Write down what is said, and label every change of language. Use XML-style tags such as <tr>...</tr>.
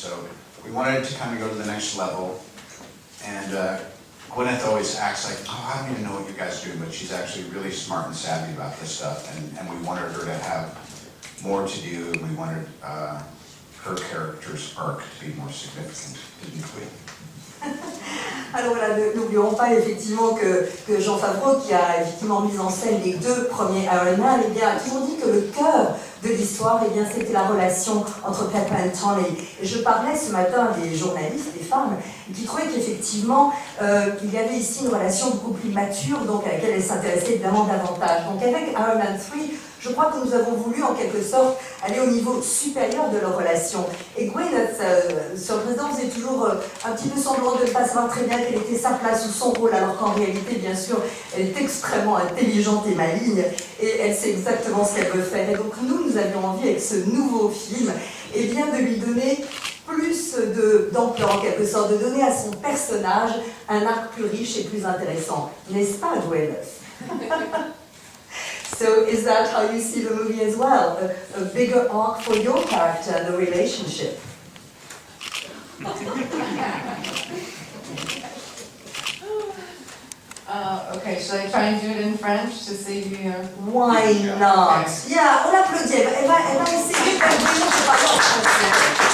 <en>So we wanted to kind of go to the next level. And Gwyneth always acts like, oh, I don't even know what you guys do, but she's actually really smart and savvy about this stuff. And we wanted her to have more to do, and we wanted her character's arc to be more significant, didn't we?</en> <fr>Alors voilà, n'oublions pas effectivement que Jon Favreau, qui a effectivement mis en scène les deux premiers Iron Man, eh bien, a toujours dit que le cœur de l'histoire, eh bien, c'était la relation entre Pepper et Tony. Et je parlais ce matin des journalistes, des femmes, qui trouvaient qu'effectivement, il y avait ici une relation beaucoup plus mature, donc à laquelle elles s'intéressaient évidemment davantage. Donc avec Iron Man 3, je crois que nous avons voulu en quelque sorte aller au niveau supérieur de leur relation. Et Gwyneth, sur le président, faisait toujours un petit peu semblant de ne pas savoir très bien quelle était sa place ou son rôle, alors qu'en réalité, bien sûr, elle est extrêmement intelligente et maligne, et elle sait exactement ce qu'elle veut faire. Et donc nous avions envie, avec ce nouveau film, eh bien, de lui donner plus d'ampleur, en quelque sorte, de donner à son personnage un arc plus riche et plus intéressant. N'est-ce pas, Gwyneth?</fr> <en>So is that how you see the movie as well? A bigger arc for your character and the relationship? Okay, should I try and do it in French to save you here? Why not? Yeah,</en> <fr>on l'applaudit. Elle va essayer de faire brillant de parler en français.</fr>